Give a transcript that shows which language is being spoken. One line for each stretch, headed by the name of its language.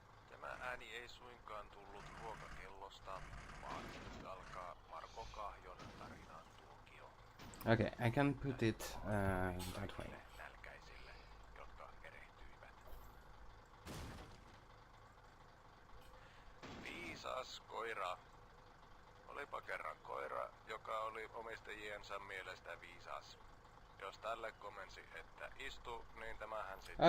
Finnish: Tämä ääni ei suinkaan tullut ruokakellosta, vaan nyt alkaa Marko Kahjon tarinan tuokio.
English: Okay, I can put it that way.
Finnish: Nälkäisille, jotka erehtyivät. Viisas koira. Olipa kerran koira, joka oli omistajiensa mielestä viisas. Jos tälle komensi, että istu, niin tämähän sitten